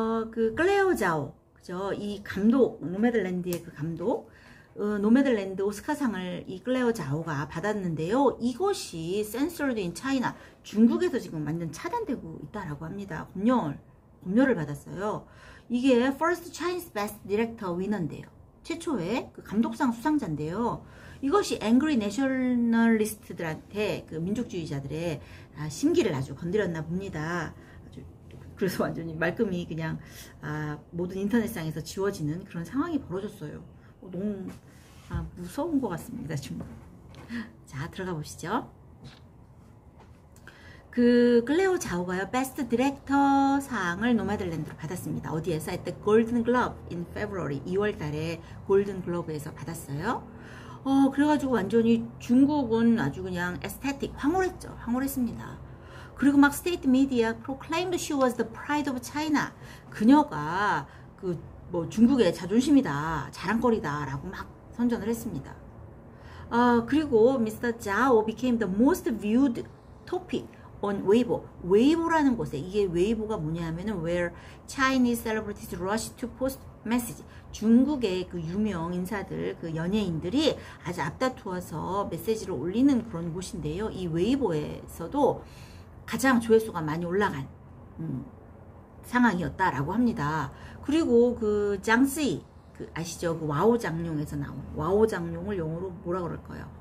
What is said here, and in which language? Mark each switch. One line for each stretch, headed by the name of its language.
Korean: 그 클레어 자오, 그죠? 이 감독, 노매들랜드의 그 감독, 노매들랜드 오스카상을 이 클레어 자오가 받았는데요. 이것이
English: censored in China,
Korean: 중국에서 지금 완전 차단되고 있다라고 합니다. 검열을 받았어요. 이게
English: First Chinese Best Director 위너인데요.
Korean: 최초의 그 감독상 수상자인데요. 이것이 앵그리 내셔널리스트들한테 그 민족주의자들의 심기를 아주 건드렸나 봅니다. 그래서 완전히 말끔히 그냥 모든 인터넷상에서 지워지는 그런 상황이 벌어졌어요. 너무 무서운 것 같습니다. 지금. 자, 들어가 보시죠. 그 클레오 자오가요, 베스트 디렉터 상을 노매들랜드로 받았습니다. 어디에서?
English: at the Golden Globe in February,
Korean: 2월 달에 골든 글로브에서 받았어요. 그래가지고 완전히 중국은 아주 그냥 에스테틱 황홀했죠. 황홀했습니다. 그리고 막 스테이트 미디어
English: proclaimed she was the pride of China.
Korean: 그녀가 그 뭐 중국의 자존심이다, 자랑거리다라고 막 선전을 했습니다. 그리고 Mr.
English: Zhao became the most viewed topic on Weibo.
Korean: 웨이보라는 곳에, 이게 웨이보가 뭐냐면은
English: where Chinese celebrities rush to post message.
Korean: 중국의 그 유명 인사들, 그 연예인들이 아주 앞다투어서 메시지를 올리는 그런 곳인데요. 이 웨이보에서도 가장 조회수가 많이 올라간 상황이었다라고 합니다. 그리고 그 장쓰이, 그 아시죠? 그 와호 장룡에서 나온 와호 장룡을 영어로 뭐라 그럴까요?